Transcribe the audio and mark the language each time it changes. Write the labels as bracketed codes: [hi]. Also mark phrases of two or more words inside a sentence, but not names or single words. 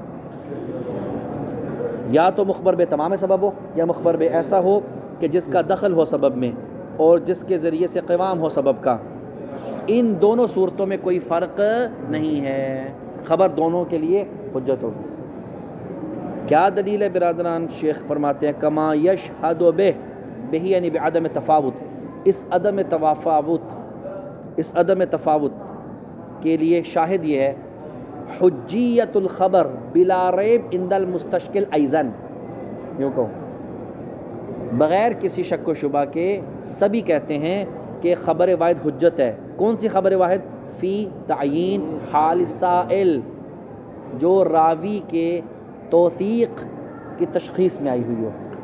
[ur] یا تو مخبر بے تمام سبب ہو، یا مخبر بے ایسا ہو کہ جس کا دخل ہو سبب میں اور جس کے ذریعے سے قوام ہو سبب کا، ان دونوں صورتوں میں کوئی فرق نہیں ہے، خبر دونوں کے لیے حجت ہوگی۔ کیا دلیل ہے برادران؟ شیخ فرماتے ہیں [ar] کما یشہد بہ، [ur] بہ یعنی [ar] بعدم تفاوت، [ur] اس عدم تفاوت کے لیے شاہد یہ ہے، [ar] حجیت الخبر بلا ریب عند المستشکل ایضاً، [ur] یوں کہوں بغیر کسی شک و شبہ کے سبھی کہتے ہیں کہ خبر واحد حجت ہے۔ کون سی خبر واحد؟ [ar] فی تعیین حال السائل، [ur] جو راوی کے توثیق کی تشخیص میں آئی ہوئی ہو۔